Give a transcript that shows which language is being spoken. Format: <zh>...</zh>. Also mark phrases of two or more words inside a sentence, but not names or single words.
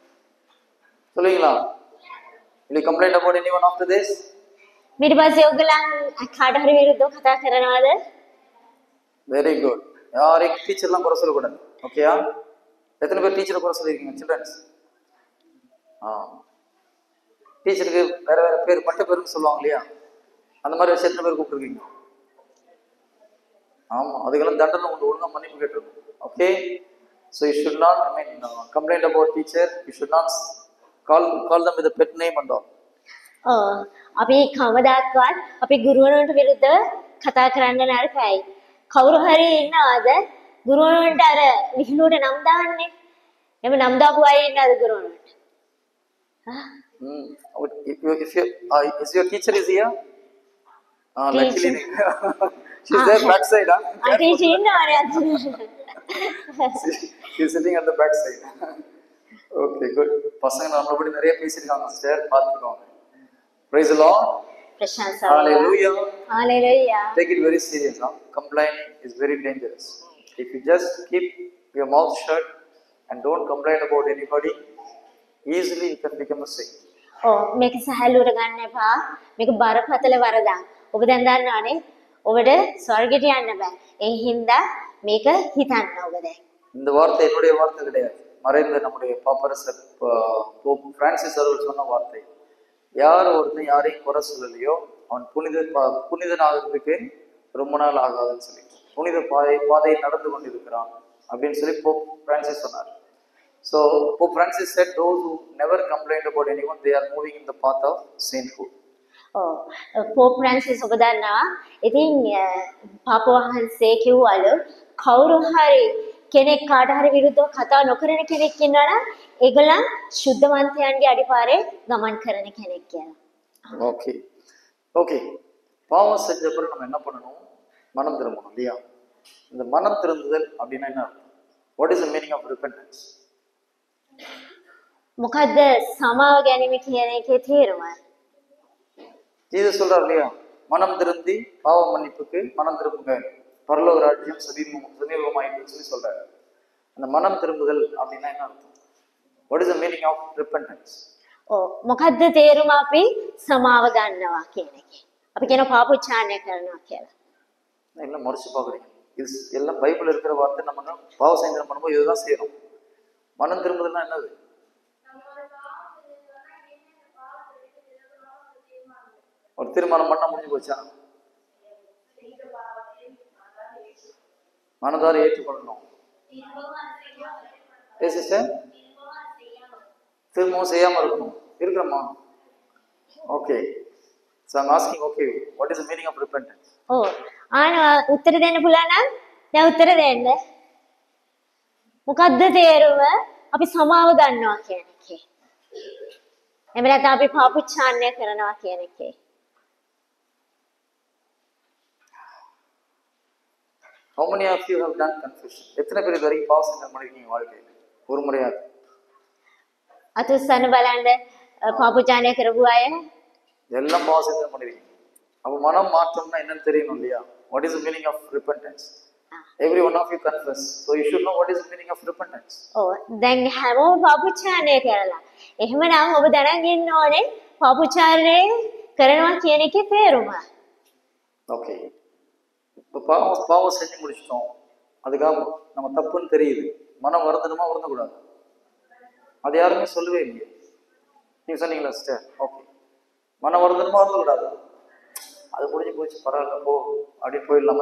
<en>Will you complain about anyone after this?</en> <si>ඊට පස්සේ ඔයගොල්ලන් කාට හරි විරුද්ධව කතා කරනවද?</si> <en>very good.</en> <ta>யாரையும் டீச்சர்லாம் குறை சொல்லக்கூடாது. ஓகேயா? எத்தனை பேர் டீச்சரை குறை சொல்லியிருக்கீங்க சில்ட்ரன்ஸ்? டீச்சருக்கு வேற வேற பேர் பட்ட பேருன்னு சொல்லுவாங்க இல்லையா? அந்த மாதிரி வச்சு எத்தனை பேர் கூப்பிட்டுருக்கீங்க? ஆமா, அதுக்கெல்லாம் தண்டனை உண்டு, ஒழுங்கா மன்னிப்பு கேட்டிருக்கும்.</ta> <en>okay, so you should not complaint about teacher. you should not call them with a pet name and all.</en> <si>අපි කවදාවත් අපි ගුරුවරුන්ට විරුද්ධව කතා කරන්න නරකයි. කවුරු හරි ඉන්නවද ගුරුවරුන්ට අර විහිළුවට නම් දාන්නේ? එහෙම නම් දාපු අය ඉන්නවද ගුරුවරුන්ට?</si> <en>Is your teacher is here? Luckily she's there backside.</en> <si>teacher ඉන්නවනේ අද.</si> <en>She's sitting at the backside. Okay, good.</en> <ta>பசங்க நம்மள பத்தி நிறைய பேசிருக்காங்க சிஸ்டர், பாத்துக்கோங்க.</ta> <en>Praise the Lord. பிரசாந்த் Hallelujah. Hallelujah. Take it very serious. Complaint is very dangerous. If you just keep your mouth shut and don't complain about anybody, easily you can become a saint.</en> <si>මේක සහැල්ලුවට ගන්න එපා. මේක බරපතල වරදක්. ඔබ දැන් දන්නවනේ ඔබට ස්වර්ගයට යන්න බෑ. ඒ හින්දා මේක හිතන්න ඔබ දැන්.</si> <ta>இந்த வார்த்தை என்னுடைய வார்த்தை கிடையாது. மறைந்த நம்முடைய பாப்பரசர் போப் பிரான்சிஸ் அவர்கள் சொன்ன வார்த்தை. யார் ஒருத்தன் யாரையும் குறை சொல்லலையோ அவன் புனிதனாகிறதுக்கு ரொம்ப நாள் ஆகாதுன்னு சொல்லி, புனித பாதையை நடந்து கொண்டிருக்கிறான் அப்படின்னு சொல்லி போப் பிரான்சிஸ் சொன்னார்.</ta> <en>So Pope Francis said those who never complained about anyone, they are moving in the path of sainthood.</en> <si>පෝප් ෆ්‍රැන්සිස් ඔබ දන්නවා. ඉතින් පාප වහන්සේ කිව්වලු කවුරු හරි කෙනෙක් කාට හරි විරුද්ධව කතා නොකරන කෙනෙක් ඉන්නවනම් ඒගොල්ලන් සුද්ධවන්තයන්ගේ අඩිපාරේ ගමන් කරන කෙනෙක් කියලා.</si> <ta>ஓகே பாவம் செஞ்ச பிறகு நம்ம என்ன பண்ணணும்? மனம் திரும்பணும் இல்லையா? இந்த மனம் திரும்புதல் அப்படின்னா என்ன?</ta> <en>what is the meaning of repentance?</en> <si>මොකද්ද සමාව ගැනීම කියන එකේ තේරුම?</si> <ta>ஜீசஸ் சொல்றார் இல்லையா, மனம் திருந்தி பாவ மன்னிப்புக்கு மனம் திரும்புங்க, பரலோக ராஜ்யம் சமீபமாயிட்டுன்னு சொல்லி சொல்றாரு. அந்த மனம் திரும்புதல் அப்படின்னா என்ன அர்த்தம்?</ta> <en>what is the meaning of repentance?</en> <si>මොකද්ද තේරුම අපි සමාව ගන්නවා කියන එකේ? අපි කියන පාප උච්චාරණය කරනවා කියලා.</si> <ta>எல்லாம் மறுச்சு பாக்குறீங்க. இது எல்லாம் பைபிள் இருக்கிற வார்த்தை. நம்ம பாவ சங்கடம் பண்ணும்போது இதுதான் செய்யணும். மனம் திரும்புதல்னா என்னது? ஒரு தீர்மானம் பண்ண முடிஞ்சு போச்சா? மனதார ஏற்றுக்கொள்ளணும். திரும்பவும் செய்யாம இருக்கணும். இருக்கிறோமா? ஓகே.</ta> <en>So I'm asking, okay, what is the meaning of repentance?</en> <si>උත්තර දෙන්න පුළුවන් නම් දැන් උත්තර දෙන්න. මොකද්ද තේරුම අපි සමාව ගන්නවා කියන එකේ? එහෙම නැත්නම් අපි පාප උච්චාරණය කරනවා කියන එකේ?</si> <en>How many of you have done confession?</en> <ta>எத்தனை பேர் வரைக்கும் பாவ சங்கடம் பண்ணிருக்கீங்க வாழ்க்கையில? ஒரு முறையாவது?</ta> <si>අතුස්සන්න බලන්න පාප උච්චාරණය කරපු අය</si> <ta>எல்லாம் பாவ சங்கடம் பண்ணிருக்கீங்க. அப்ப மனம் மாற்றம்னா என்னன்னு தெரியணும் இல்லையா?</ta> <en>What is the meaning of repentance? Every one of you confess. So you should know what is the meaning of repentance.</en> <si>දැන් හැමෝම පාප උච්චාරණය කරලා. එහෙමනම් ඔබ දැනගෙන ඉන්න ඕනේ පාප උච්චාරණය කරනවා කියන එකේ තේරුම.</si> <ta>ஓகே. இப்போ பாவம் செஞ்சு முடிச்சிட்டோம். அதுக்காக நம்ம தப்புன்னு தெரியுது. மனம் வருந்தணுமா வருந்தக்கூடாது? அது யாருமே சொல்லவே இல்லையே. நீங்க சொன்னீங்களா சிஸ்டர்? ஓகே. மனம் வருந்தணுமா வருந்தக்கூடாது? அது முடிஞ்சு போச்சு, பரவாயில்ல போ அப்படி போயிடலாம்.</ta>